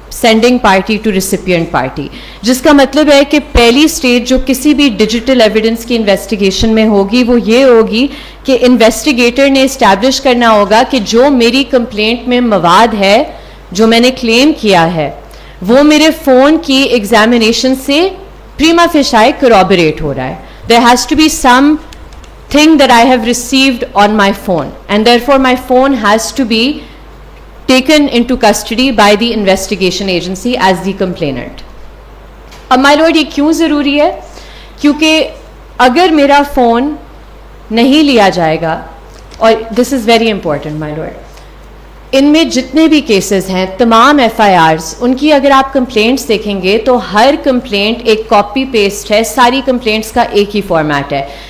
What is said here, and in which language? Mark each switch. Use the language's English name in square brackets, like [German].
[Urdu] Sending party to recipient party, جس کا مطلب ہے کہ پہلی سٹیج جو کسی بھی ڈیجیٹل ایویڈنس کی انویسٹیگیشن میں ہوگی وہ یہ ہوگی کہ انویسٹیگیٹر نے اسٹیبلش کرنا ہوگا کہ جو میری کمپلینٹ میں مواد ہے، جو میں نے کلیم کیا ہے، وہ میرے فون کی ایگزامینیشن سے پریما فیشائے کورابریٹ ہو رہا ہے. [English] There has to be some thing that I have received on my phone, and therefore my phone has to be taken into custody by the investigation agency as the complainant. [Urdu] اب my lord یہ کیوں ضروری ہے؟ کیونکہ اگر میرا phone نہیں لیا جائے گا، اور [English] this is very important my lord، [Urdu] ان میں جتنے بھی کیسز ہیں تمام ایف آئی آرز، ان کی اگر آپ کمپلینٹس دیکھیں گے تو ہر کمپلینٹ ایک کاپی پیسٹ ہے، ساری کمپلینٹس کا ایک ہی فارمیٹ ہے.